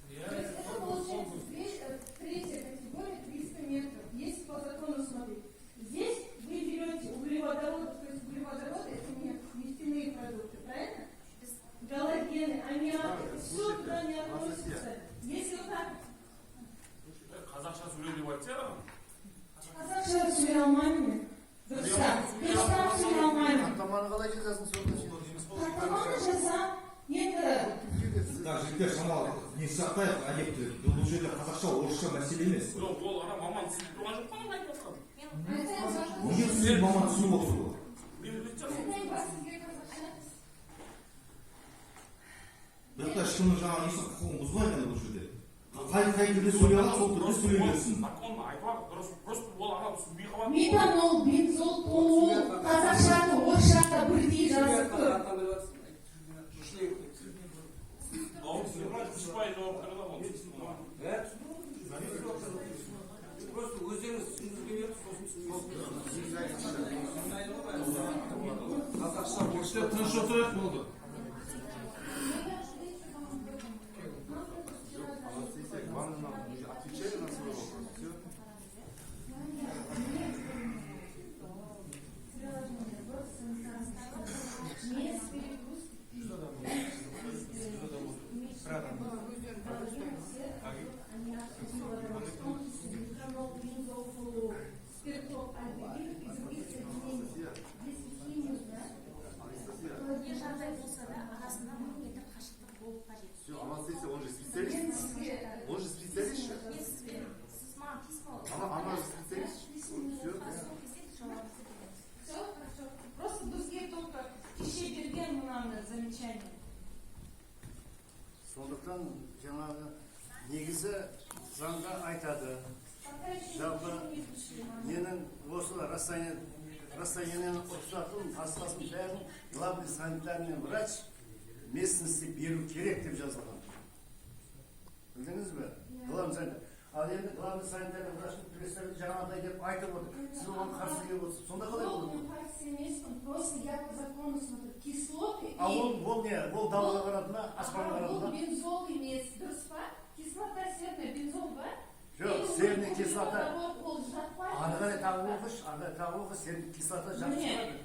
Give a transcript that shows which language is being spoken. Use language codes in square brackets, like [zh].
[ru] То есть это получается третья категория 300 метров. Если по закону смотреть, здесь вы берете углеводороды, то есть углеводороды это не нефтяные продукты, правильно? Галогены, аммиак, это все туда не относится. Если вот так. [kk] Қазақша сөйле деп айтса, Қазақша сөйлей алмаймын. Дұрыстап сөйлей алмаймын. Хаттаманы қалай жазасың сонда? Хаттаманы жазсам, енді Так, жігіттер, шамалы не сақтайық объекті. Бұл жерде қазақша, орысша мәселе емес. жоқ, ол ана маман түсініп тұрған жоқ қана айтып жатқан. Неге сіз маман түсініп отырсыз ғой? Бірақ ешкімнің жаңағы несі құқығын бұзбайды бұл жерде. Қай тілде сөйлей алады, сол тілде сөйлей берсін. Законно айтып жатыр, дұрыс, просто ол ана түсінбей қалады. метанол, бензол, толуол, қазақшаны, орысшаны бірдей жазып тұр. Просто өздеріңіз түсіндірген Қазақша орысша тыныш отырайық болды. [ru] Отвечали на свой вопрос. Все. Все, Анастасия, он же специалист. Он же специалист. Она же специалист. Все. Все хорошо. [kk] Просто бізге только кеше берген мынаны замечание. Сондықтан жаңағы негізі заңда айтады. Жалпы менің осы расстояниені рұқсатын басқасын бәрін [ru] главный санитарный врач местности [kk] беру керек деп жазылған. Білдіңіз бе? [ru] Главный санитар. [kk] Ал енді главный санитарный врачтың представителі жаңағыдай деп айтып отыр. Сіз оған қарсы келіп отырсыз. Сонда қалай болады? [ru] Просто я по закону смотрю. Кислоты. [kk] А ол не? Ол далаға қарады ма? Аспанға қарады ма? [ru] Бензол имеется. [kk] Дұрыс па? [ru] Кислота серная, бензол ба? Жоқ, серная кислота. [kk] Ары қарай тағы оқыш, серная кислота жатпайды.